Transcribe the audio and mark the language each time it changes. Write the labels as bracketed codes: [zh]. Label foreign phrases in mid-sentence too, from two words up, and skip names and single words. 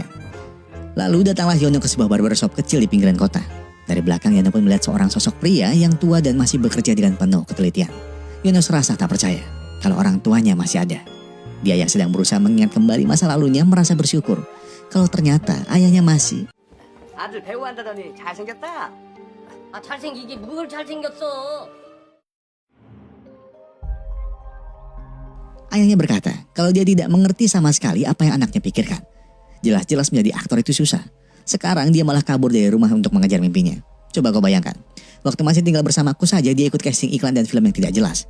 [id] Lalu datanglah Yono ke sebuah barbershop kecil di pinggiran kota. Dari belakang Yono pun melihat seorang sosok pria yang tua dan masih bekerja dengan penuh ketelitian. Yono serasa tak percaya kalau orang tuanya masih ada. Dia yang sedang berusaha mengingat kembali masa lalunya merasa bersyukur kalau ternyata ayahnya masih. [ko] 아들 배우 한다더니 잘생겼다. 잘생기기 뭘 잘생겼어. [id] Ayahnya berkata kalau dia tidak mengerti sama sekali apa yang anaknya pikirkan. Jelas-jelas menjadi aktor itu susah. Sekarang dia malah kabur dari rumah untuk mengejar mimpinya. Coba kau bayangkan, waktu masih tinggal bersamaku saja dia ikut casting iklan dan film yang tidak jelas.